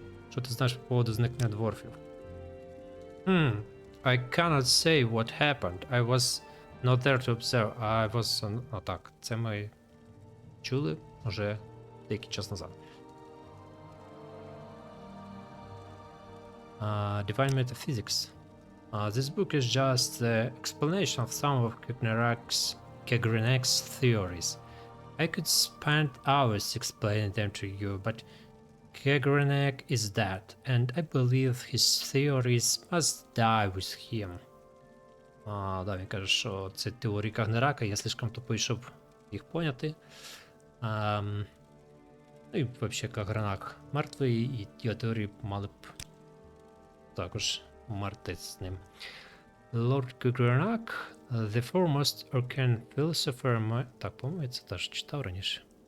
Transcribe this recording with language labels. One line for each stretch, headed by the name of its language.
Ukrainian: Що ти знаєш по поводу зникнення дворфів?
English: I cannot say what happened. I was not there to observe. I was...
Ukrainian: О, так. Це ми чули вже деякий час назад.
English: Divine Metaphysics. This book is just the explanation of some of Kegrenek's theories. I could spend hours explaining them to you, but Kegrenek is dead, and I believe his theories must die with him.
Ukrainian: Да, він каже, що це теорії Кагнерака, я слишком тупий, щоб їх поняти. Ну і взагалі Кагнерак мертвий, і його теорії мали б також умерти з ним.
English: Lord Кагнерак, the foremost arcane philosopher...
Ukrainian: Так, по-моєму, я це теж читав раніше.